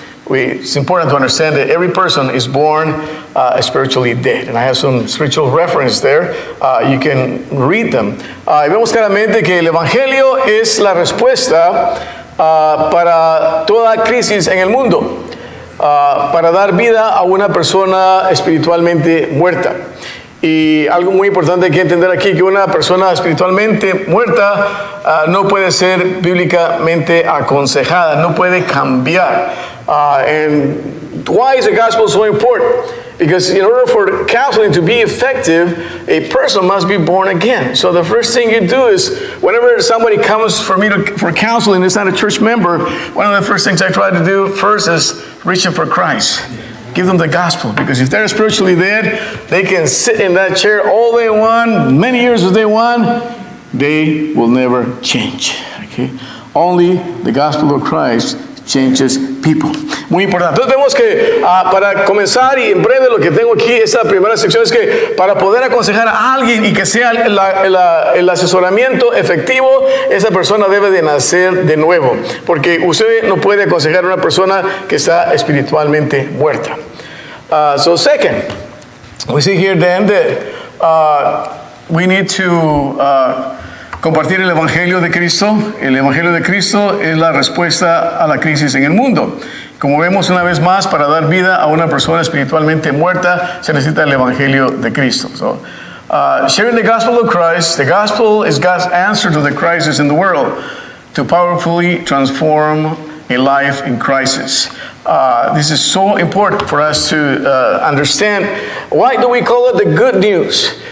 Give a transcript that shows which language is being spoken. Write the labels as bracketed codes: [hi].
[en] It's important to understand that every person is born spiritually dead. And I have some spiritual reference there. You can read them. [es] Y vemos claramente que el Evangelio es la respuesta para toda crisis en el mundo, para dar vida a una persona espiritualmente muerta. Y algo muy importante que entender aquí, que una persona espiritualmente muerta no puede ser bíblicamente aconsejada, no puede cambiar. [en] And why is the gospel so important? Because in order for counseling to be effective, a person must be born again. So the first thing you do is, whenever somebody comes for me for counseling, it's not a church member, one of the first things I try to do first is reach them for Christ. Give them the gospel, because if they're spiritually dead, they can sit in that chair all they want, many years as they want, they will never change. Okay? Only the gospel of Christ changes people. [es] Muy importante. Entonces vemos que para comenzar, y en breve lo que tengo aquí, esta primera sección es que para poder aconsejar a alguien y que sea el asesoramiento efectivo, esa persona debe de nacer de nuevo, porque usted no puede aconsejar a una persona que está espiritualmente muerta. [en] So second, we see here then that we need to [es] compartir el Evangelio de Cristo. El Evangelio de Cristo es la respuesta a la crisis en el mundo. Como vemos una vez más, para dar vida a una persona espiritualmente muerta, se necesita el Evangelio de Cristo. [en] So, sharing the gospel of Christ, the gospel is God's answer to the crisis in the world, to powerfully transform a life in crisis. This is so important for us to understand. Why do we call it the good news?